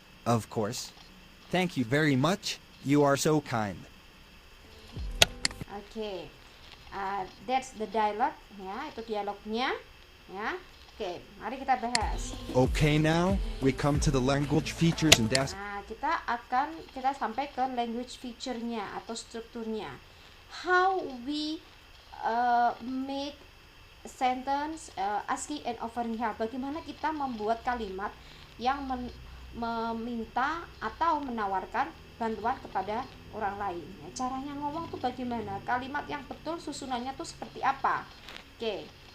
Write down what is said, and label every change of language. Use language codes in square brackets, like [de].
[en] Of course. Thank you very much. You are so kind. Okay, that's the dialogue. [id] Ya, itu dialognya. Ya, oke, mari kita bahas. [en] Okay, now, we come to the language features and [id] Nah, kita sampai ke language feature-nya atau strukturnya. [en] How we make sentence asking and offering help. [id] Bagaimana kita membuat kalimat yang meminta atau menawarkan bantuan kepada orang lain. Ya, caranya ngomong tuh bagaimana? Kalimat yang betul susunannya tuh seperti apa? Oke.